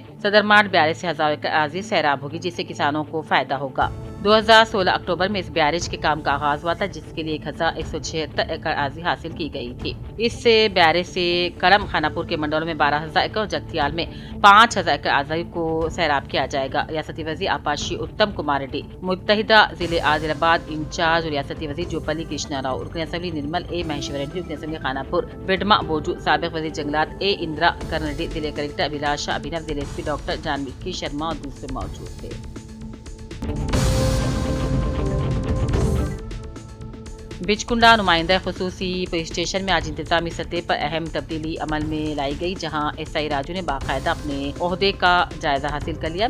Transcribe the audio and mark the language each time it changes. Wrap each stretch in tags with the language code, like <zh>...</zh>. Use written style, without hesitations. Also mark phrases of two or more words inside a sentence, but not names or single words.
<ur>سدرماٹ بیرج سے ہزاروں ایکڑ اراضی سیراب ہوگی، جس سے کسانوں کو فائدہ ہوگا۔ 2016 اکتوبر میں اس بیرج کے کام کا آغاز ہوا تھا، جس کے لیے 1176 ایکڑ اراضی حاصل کی گئی تھی۔ اس سے بیرج سے کرم خانہ پور کے منڈلوں میں 12,000 ایکڑ اور جگتیال میں 5,000 ایکڑ اراضی کو سیراب کیا جائے گا۔ ریاستی وزیر آپاشی اتم کمار ریڈی، متحدہ ضلع عادل آباد انچارج اور ریاستی وزیر جوپلی کرشنا راؤ، رکن اسمبلی نرمل مہیشور ریڈی، رکن اسمبلی خانہ پور وڈما بوجو، سابق وزیر جنگلات اندرا کرن ریڈی، ضلع کلیکٹر ابھیلاشا ابھینو، ضلع SP ڈاکٹر جانوی شرما اور دوسرے موجود تھے۔ بچکنڈا نمائندہ خصوصی پولیس اسٹیشن میں آج انتظامی سطح پر اہم تبدیلی عمل میں لائی گئی، جہاں SI راجو نے باقاعدہ اپنے عہدے کا جائزہ حاصل کر لیا۔</ur>